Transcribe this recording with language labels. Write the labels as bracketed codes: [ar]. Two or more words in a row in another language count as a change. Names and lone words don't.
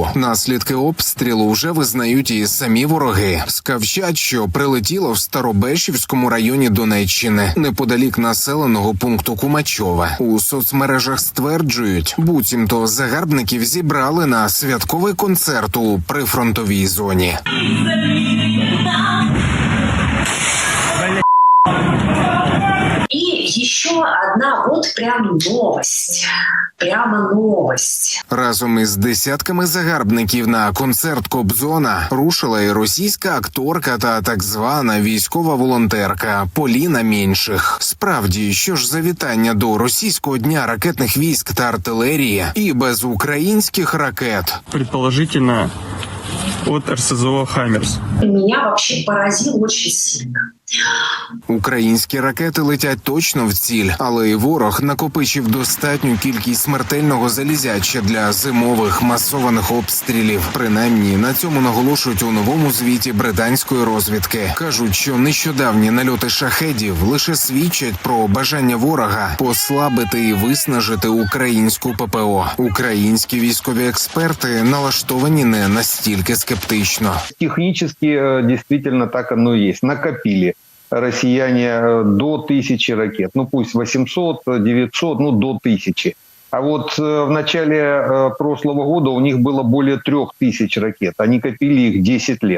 [uk] Наслідки обстрілу вже визнають і самі вороги. Скавчать, що прилетіло в Старобешівському районі Донеччини, неподалік населеного пункту Кумачове. У соцмережах стверджують, буцімто загарбників зібрали на святковий концерт у прифронтовій зоні. [ru] И еще одна вот прям новость. Прямо новость. [uk] Разом із десятками загарбників на концерт Кобзона рушила і російська акторка та так звана військова волонтерка Поліна Меньших. Справді, що ж за вітання до російського дня ракетних військ та артилерії і без українських ракет? [ru] Предположительно, от РСЗО «Хаймерс». Меня вообще поразил очень сильно. [uk] Українські ракети летять точно в ціль, але і ворог накопичив достатню кількість смертельного залізяча для зимових масованих обстрілів. Принаймні, на цьому наголошують у новому звіті британської розвідки. Кажуть, що нещодавні нальоти шахедів лише свідчать про бажання ворога послабити і виснажити українську ППО. Українські військові експерти налаштовані не настільки скептично. [ru] Технически действительно так оно и есть. Накопили россияне до 1000 ракет. Ну пусть 800, 900, ну до 1000. А вот в начале прошлого года у них было более 3000 ракет. Они копили их 10 лет.